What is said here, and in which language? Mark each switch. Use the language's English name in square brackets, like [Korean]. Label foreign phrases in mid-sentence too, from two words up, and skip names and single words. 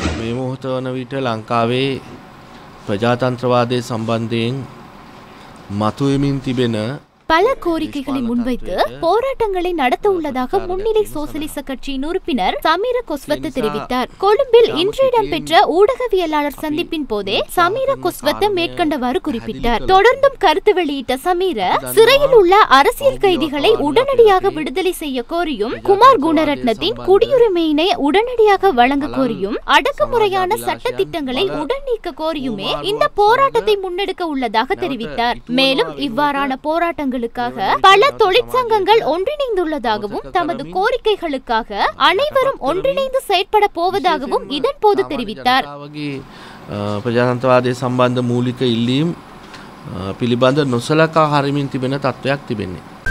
[Sinhala] මේ මොහොත වන විට ලංකාවේ ප්‍රජාතන්ත්‍රවාදයේ සම්බන්ධයෙන් මතුවෙමින් තිබෙන [Tamil] பல கோரிக்கைகளை முன்வைத்து போராட்டங்களை நடத்த உள்ளதாக முன்னிலை சோசலிச கட்சியின் உறுப்பினர் சமீர கொஸ்வத்த தெரிவித்தார். கொழும்பில் இன்று இடம்பெற்ற ஊடகவியலாளர் சந்திப்பின் போதே சமீர கொஸ்வத்த மேற்கண்டவாறு குறிப்பிட்டார். தொடர்ந்தும் கருத்து வெளியிட்ட சமீர, சிறையில் உள்ள அரசியல் கைதிகளை உடனடியாக விடுதலை செய்ய கோரியும், குமார் குணரட்னத்தின் குடியுரிமையினை உடனடியாக வழங்க கோரியும், அடக்குமுறையான சட்ட திட்டங்களை உடன் நீக்க கோரியுமே இந்த போராட்டத்தை முன்னெடுக்க உள்ளதாக தெரிவித்தார். மேலும் இவ்வாறான போராட்டங்கள் பல தொழிற்சங்கங்கள் ஒன்றிணைந்துள்ளதாகவும் தமது கோரிக்கைகளுக்காக அனைவரும் ஒன்றிணைந்து செயற்பட போவதாகவும் இதன் போது தெரிவித்தார். [Sinhala] ප්‍රජාතන්ත්‍රවාදයේ සම්බන්ධ මූලික ඉල්ලීම් පිළිබඳ නොසලකා හරිමින් තිබෙන තත්ත්වයක් තිබෙන්නේ.